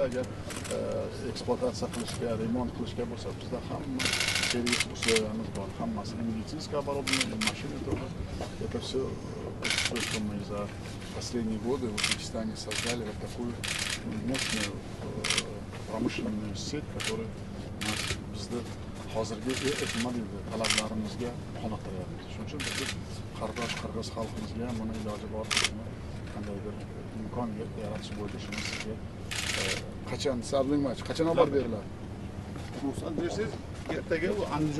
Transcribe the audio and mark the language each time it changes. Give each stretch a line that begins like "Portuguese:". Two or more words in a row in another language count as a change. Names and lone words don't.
Uzbek: agar ekspluatatsiya qilishga, remont qilishga bo'lsa, bizda hamma servis условияmiz bor.
Russian: Hammasi медицинское оборудование, машины тоже. Это все, что мы за последние годы в Узбекистане создали вот такую мощную промышленную сеть, которая нас
Uzbek: bizda hozirgi modelde talablarimizga qoniqtiryapti. Shuning uchun biz qardosh qirg'iz xalqimizga ham buni iloji boricha qandaydir imkon yaratish bo'yicha shuni sizga qachon qachon olib beriladi? Ruxsat bersangiz, ertaga u Andijon.